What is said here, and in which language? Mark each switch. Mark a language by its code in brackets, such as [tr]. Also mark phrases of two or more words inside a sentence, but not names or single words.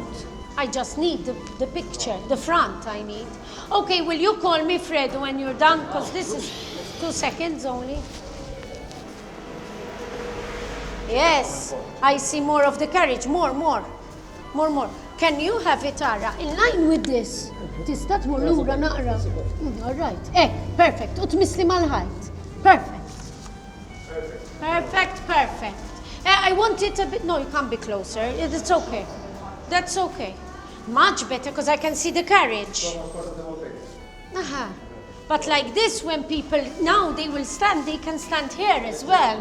[en] I just need the picture, the front I need. Okay, will you call me Fredo when you're done? Because this is 2 seconds only. Yes, I see more of the carriage, more. Can you have it, Ara, in line with this? [mt] Tista tmur lura naqra. [en] All right. Perfect. [mt] U tmisli mal-ħajt. [en] Perfect. I want it a bit. No, you can't be closer. It's okay. That's okay. Much better because I can see the carriage. But like this, when people now they will stand, they can stand here as well.